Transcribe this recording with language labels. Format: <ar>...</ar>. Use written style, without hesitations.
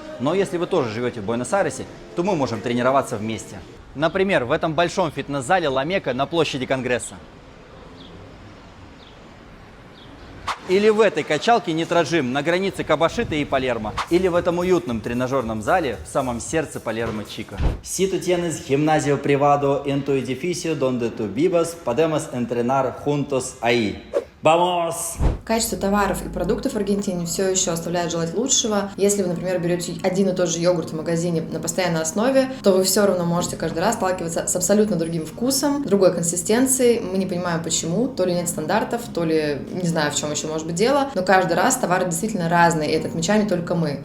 <ru>Но если вы тоже живете в Буэнос-Айресе, то мы можем тренироваться вместе. Например, в этом большом фитнес-зале Ламека на площади Конгресса. Или в этой качалке Нитроджим на границе Кабашиты и Палермо. Или в этом уютном тренажерном зале в самом сердце Палермо-Чика.</ru> <es>Si tú tienes gimnasio privado en tu edificio donde tú vivas, podemos entrenar juntos ahí. Vamos!</es> <ru>Качество товаров и продуктов в Аргентине все еще оставляет желать лучшего. Если вы, например, берете один и тот же йогурт в магазине на постоянной основе, то вы все равно можете каждый раз сталкиваться с абсолютно другим вкусом, другой консистенцией. Мы не понимаем почему, то ли нет стандартов, то ли не знаю, в чем еще может быть дело, но каждый раз товары действительно разные, и это отмечаем не только мы.</ru>